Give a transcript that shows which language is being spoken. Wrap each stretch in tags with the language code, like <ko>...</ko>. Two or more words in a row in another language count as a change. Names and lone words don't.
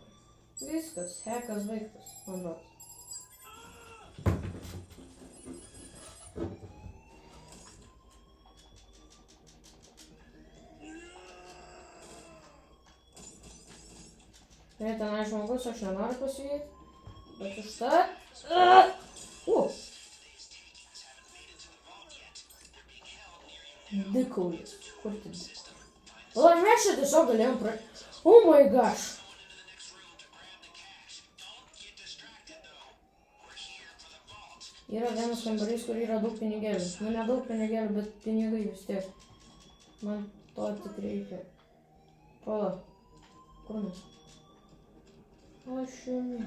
<lt>Viskas, hekas baigtas, man rodos. Tai tenai žmogus, aš nenoriu pasivyti, bet užtat... Dikaulis, kur tai dikaulis? O, mes čia tiesiog galėjom</lt> <en>Oh my gosh!</en> <lt>Yra vienas kambarys, kur yra daug pinigėlių. Nu, ne daug pinigėlių, bet pinigai vis tiek. Man to tik reikia. Pala. Kur mes? Aš jumi.</lt>